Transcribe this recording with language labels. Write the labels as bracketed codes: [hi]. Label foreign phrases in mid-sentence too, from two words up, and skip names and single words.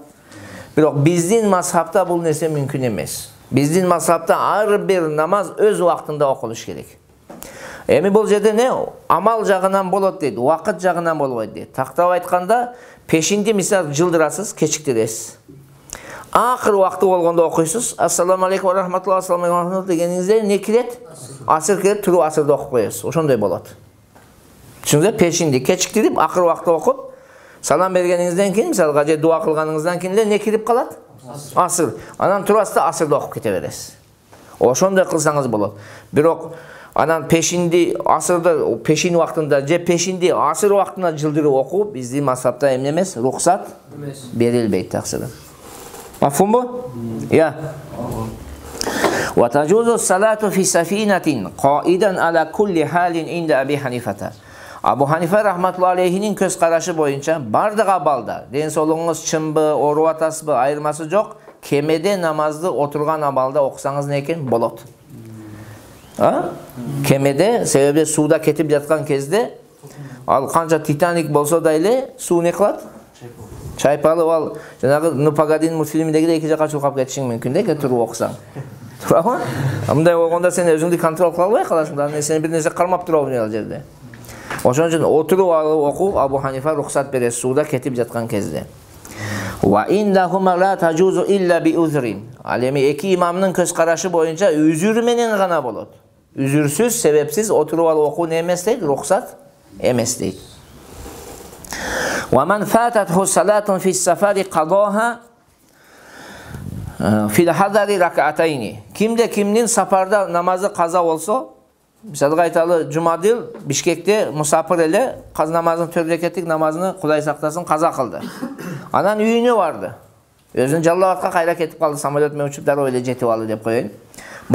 [ky] Бирок биздин мазхабта бул нерсе мүмкүн эмес. Биздин мазхабта ар бир намаз өз убактында окулуш керек. Эми бул жерде не? Амал жагынан болот дейт, вакыт жагынан болбойт дейт. Тактап айтканда, пешинди мисал жылдырасыз, кечиктиресиз. Акыр вакты болгондо окуйсуз. [ar] السلام عليكم ورحمة الله السلام عليكم [ky] дегениңизде не кирет? Асыр кирет, туруп асырды окуп коесуз. Ошондой болот. Түшүндүңүзбү? Пешинди кечиктирип, акыр вакты окуп, салам бергениңизден кийин, мисалга же дуа кылганыңыздан кийин эле не кирип калат? Асыр. Анан турасыз да асырды окуп кете бересиз. Ошондой кылсаңыз болот. Бирок анан пешинди асырды, пешин убактында же пешинди асыр убактына жылдырып окуу биздин мазхабта эмне эмес, рухсат берилбейт таксыр. Мафхумбу? Я. [ar] وتجوز الصلاة في سفينة قائدا على كل حال عند أبي حنيفة. [ky] Абу Ханифа [ar] رحمة الله عليه [ky] көз карашы боюнча бардык абалда, ден соолугуңуз чымбы, ооруп атасызбы, айырмасы жок, кемеде намазды отурган абалда окусаңыз не экен болот. Кемеде, себеби сууда кетип жаткан кезде, ал канча Титаник болсо да эле суу не кылат? Чайпалып ал, жанагы Нупагадин мультфильминдегидей эки жака чуркап кетишиң мүмкүн да, туруп окусаң. Туурабы? Мындай болгондо сен өзүңдү контрол кыла албай каласың, анан сени бир нерсе кармап турабы ал жерде. Ошон үчүн отуруп алып окуп Абу Ханифа рухсат берет сууда кетип жаткан кезде. [ar] وعندهما لا تجوز إلا بعذر. [ky] Ал эми эки имамдын көз карашы боюнча үзүр менен гана болот. Үзүрсүз, себепсиз отуруп алып окуу не эмес дейт, рухсат эмес дейт. [ar] ومن فاتته صلاة في السفر قضاها في الحضر ركعتين. [ky] Кимде кимдин сапарда намазы каза болсо, мисалга айталы, Жумадил Бишкекте мусафир эле каз намазын 4 рекеттик намазыны Кудай сактасын каза кылды. Анан үйүнө барды. Өзүн Жаллабадка кайра кетип калды, самолет менен учуп дароо эле жетип алды деп коеюн.